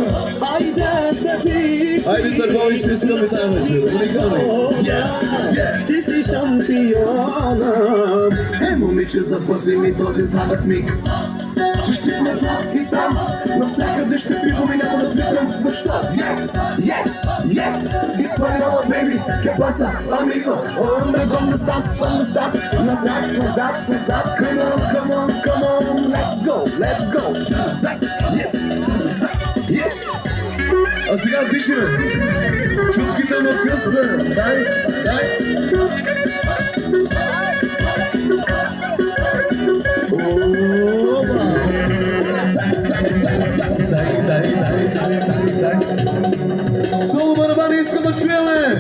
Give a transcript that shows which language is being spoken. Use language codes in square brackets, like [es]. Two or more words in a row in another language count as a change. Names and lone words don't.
[bg] Айде Търговище, искаме тази вечер, уникално. Ти си шампиона. Момиче, запази ми този сладък миг. Ще щипна тук и там, навсякъде ще пивам и няма да питам защо. [en] Yes, yes, yes, [bg] изпълнява, бейби, [es] que pasa, amigo? Hombre, ¿dónde estás, dónde estás? [bg] Назад, назад, назад, [en] come on, come on, come on, let's go, let's go. Yes, yes. [bg] А сега дишаме. Чутките на къста. Дай, дай. Соло барабани иска да чуеме.